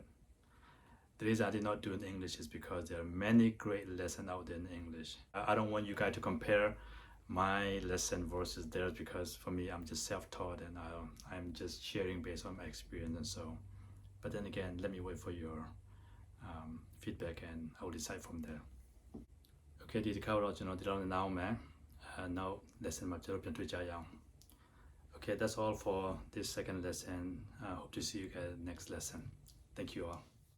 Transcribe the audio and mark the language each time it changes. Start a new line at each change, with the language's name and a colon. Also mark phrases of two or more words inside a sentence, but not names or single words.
English: The reason I did not do it in English is because there are many great lessons out there in English. I don't want you guys to compare my lesson versus theirs, because for me I'm just self-taught and I'm just sharing based on my experience. And so, but then again, let me wait for your feedback and I will decide from there.
Burmese: Okay, ဒီတစ်ခါတော့ကျွန်တော်ဒီလောက်နဲ့နောက်မယ်နောက် lesson မှာကျွန်တော်ပြန်တွေ့ကြရအောင်
English: Okay, that's all for this second lesson. I hope to see you guys next lesson. Thank you all.